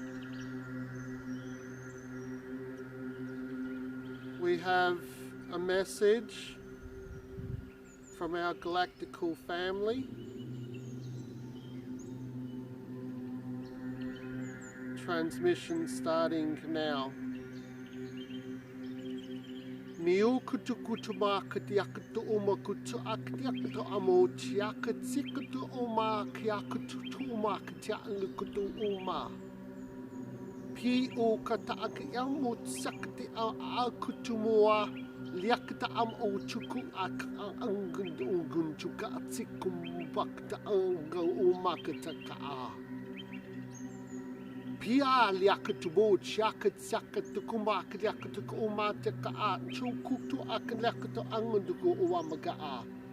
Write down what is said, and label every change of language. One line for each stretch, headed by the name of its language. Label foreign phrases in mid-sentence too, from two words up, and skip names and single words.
English: We have a message from our galactical family. Transmission starting now. Niu kutu kutu ma katia kutu uma kutu akatia kutu amo tia katia kutu uma kia kutu uma katia kutu uma. Pi o kata akaia mo sakati a kutu mua liakta am o chuku ak angun ungun chuka atikum bakta anga umakata ka. Pia liakta bo chakat sakat kumak liakta umata ka chuku tu ak liakta angun dugo uwamaga a.